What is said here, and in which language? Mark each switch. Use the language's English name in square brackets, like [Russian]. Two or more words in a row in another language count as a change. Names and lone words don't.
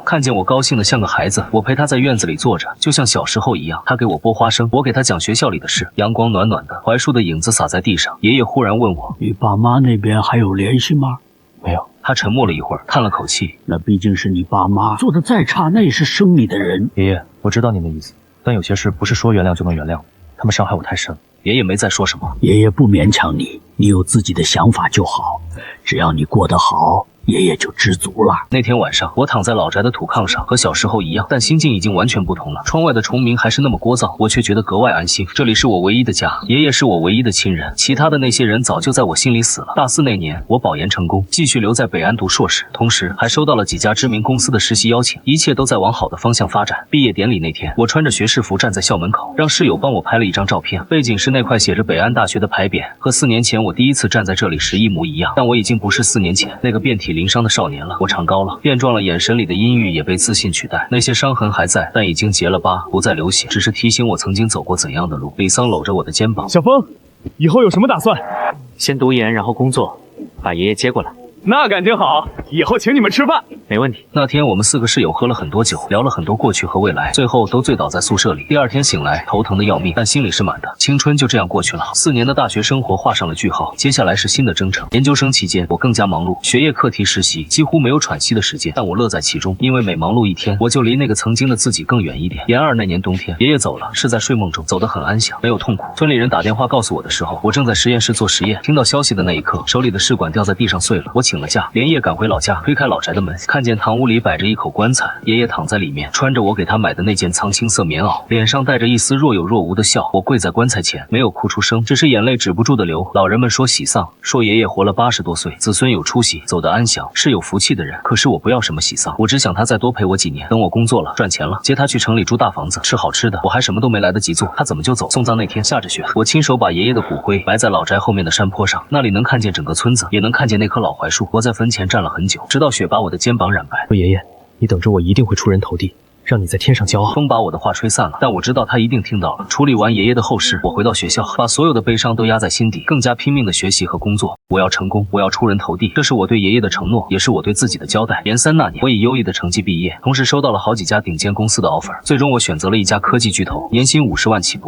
[Chinese] 看見我高興得像個孩子，我陪他在院子裡坐着，就像小時候一樣。他給我剝花生，我給他講學校裡的事。陽光暖暖的，槐樹的影子灑在地上。爺爺忽然問我：“ 你爸媽那邊還有聯繫嗎？”“ 沒有。” 他沉默了一會兒，嘆了口氣：“ 那畢竟是你爸媽，做得再差，那也是生你的人。”“ 爺爺，我知道您的意思，但有些事不是說原諒就能原諒，他們傷害我太深。” 爺爺沒再說什麼。爷爺不勉強你，你有自己的想法就好，只要你過得好，爺爺就知足了。那天晚上，我躺在老宅的土炕上，和小时候一樣，但心境已經完全不同了。窗外的虫鸣還是那麼聒噪，我卻覺得格外安心。這裡是我唯一的家，爺爺是我唯一的親人，其他的那些人早就在我心裡死了。大4那年，我保研成功，繼續留在北安讀碩士，同時還收到了幾家知名公司的實習邀請，一切都在往好的方向發展。畢業典禮那天，我穿着學士服站在校門口，讓室友幫我拍了一張照片，背景是那塊寫着北安大學的牌匾，和4年前我第一次站在這裡時一模一樣。但我已經不是4年前那個遍體鱗傷的少年了。我長高了，變壯了，眼神裡的陰鬱也被自信取代。那些傷痕還在，但已經結了疤，不再流血，只是提醒我曾經走過怎樣的路。李桑摟着我的肩膀：“ 小峰，以後有什麼打算？”“ 先读研，然后工作，把爺爺接過來。”“ 那感情好，以後請你們吃飯。”“ 沒問題。” 那天我們4個室友喝了很多酒，聊了很多過去和未來，最後都醉倒在宿舍裡。第2天醒來，頭疼的要命，但心裡是滿的。青春就這樣過去了，4年的大學生活畫上了句號，接下來是新的征程。研究生期間，我更加忙碌，學業、課題、實習，幾乎沒有喘息的時間，但我樂在其中，因為每忙碌一天，我就離那個曾經的自己更遠一點。研2那年冬天，爺爺走了，是在睡夢中，走得很安詳，沒有痛苦。村裡人打電話告訴我的時候，我正在實驗室做實驗。聽到消息的那一刻，手裡的試管掉在地上碎了，我請了假，連夜趕回老家，推開老宅的门，看見堂屋裡擺着一口棺材，爺爺躺在裡面，穿着我給他買的那件蒼青色棉襖，臉上帶着一絲若有若無的笑。我跪在棺材前，沒有哭出聲，只是眼淚止不住的流。老人們說喜喪，說爺爺活了80多歲，子孫有出息，走得安詳，是有福氣的人。可是我不要什麼喜喪，我只想他再多陪我幾年，等我工作了，賺錢了，接他去城裡住大房子，吃好吃的。我還什麼都沒來得及做，他怎麼就走？送葬那天下着雪，我親手把爺爺的骨灰埋在老宅後面的山坡上，那裡能看見整個村子，也能看見那棵老槐樹。我在墳前站了很久，直到雪把我的肩膀染白。说爺爺，你等着，我一定會出人頭地，讓你在天上驕傲。風把我的話吹散了，但我知道他一定聽到了。處理完爺爺的後事，我回到學校，把所有的悲傷都壓在心底，更加拼命的學習和工作。我要成功，我要出人頭地，這是我對爺爺的承諾，也是我對自己的交代。研3那年，我以優異的成績畢業，同時收到了好幾家頂尖公司的 offer， 最終我選擇了一家科技巨頭，年薪50萬起步。